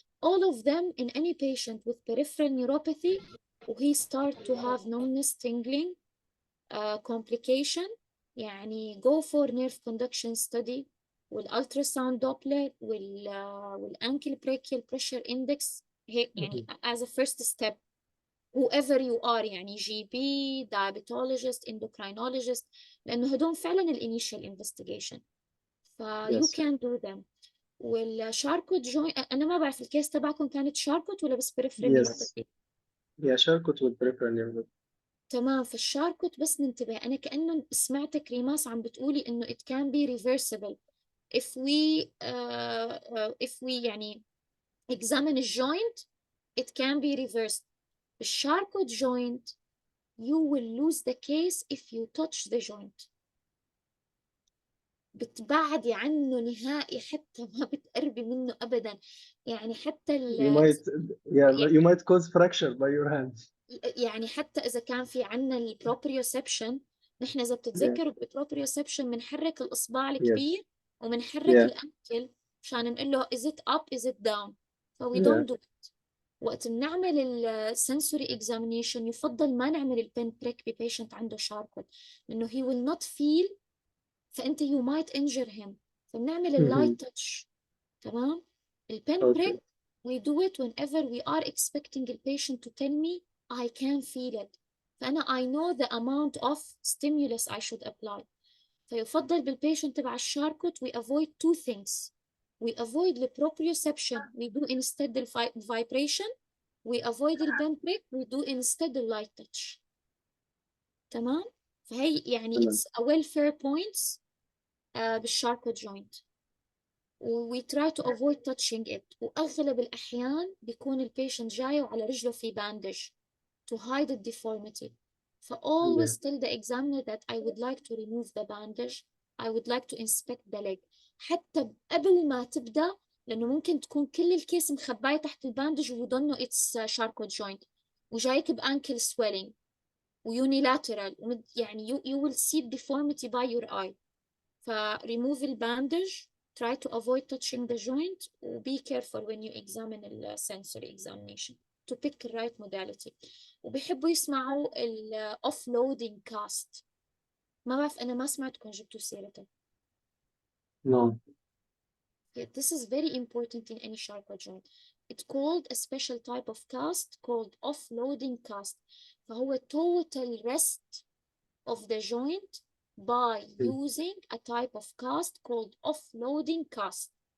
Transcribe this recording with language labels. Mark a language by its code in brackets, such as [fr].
[en] all of them in any patient with peripheral neuropathy [ar] وهي [en] start to have numbness, tingling, complication, يعني go for nerve conduction study والultrasound doppler والankle brachial pressure index [ar] هيك يعني [en] as a first step. whoever you are يعني GP, diabetologist, endocrinologist، [ar] لأنه هدول فعلا الانيشال [en] investigation. you Yes. can do them. [ar] والشاركوت جوين أنا ما بعرف الكيس تبعكم كانت شاركوت ولا بس peripheral [en] Yes. neuropathy؟ Yeah, Charcot with peripheral nerve. [ar] تمام. في الشاركوت بس ننتبه، أنا كأنه سمعتك ريماس عم بتقولي إنه [en] it can be reversible if we يعني examine a joint it can be reversed. الشاركوت joint you will lose the case if you touch the joint. [ar] بتبعدي عنه نهائي، حتى ما بتقربي منه أبدا. يعني حتى [en] You might cause fracture by your hands. [ar] يعني حتى إذا كان في عنا البروبريوسبشن، نحن إذا بتتذكروا بالبروبريوسبشن بنحرك الإصبع الكبير وبنحرك الأنكل مشان نقول له [en] is it up is it down. فوي don't do it. [ar] وقت بنعمل السنسوري اكزامينيشن يفضل ما نعمل البين بريك ببيشنت عنده شاركوت، لأنه [en] he will not feel، [ar] فأنت [en] you might injure him. [ar] فبنعمل اللايت تاتش. تمام. [en] البين break we do it whenever we are expecting the patient to tell me I can feel it. [ar] فأنا [en] I know the amount of stimulus I should apply. [ar] فيفضل بالبيشنت تبع الشاركوت [en] we avoid two things. We avoid the proprioception, we do instead the vibration. We avoid the bend break, we do instead the light touch. [ar] تمام. فهي يعني [en] it's a welfare points بالشاركوت joint. we try to avoid touching it. [ar] وأغلب الأحيان بيكون البيشنت جاي وعلى رجله في bandage [en] to hide the deformity. So always tell the examiner that I would like to remove the bandage. I would like to inspect the leg. [ar] حتى قبل ما تبدأ، لأنه ممكن تكون كل الكيس مخباية تحت الباندج و [en] you don't know it's Charcot joint [ar] وجايك بأنكل swelling وunilateral يعني [en] you will see deformity by your eye. remove the bandage. Try to avoid touching the joint. Be careful when you examine the sensory examination to pick the right modality. [ar] وبيحبوا يسمعوا ال offloading cast. ما بعرف أنا ما سمعتكم جبتوا سيرته. [en] No. This is very important in any Charcot joint. It's called a special type of cast called offloading cast. فهو total rest of the joint by using a type of cast called offloading cast.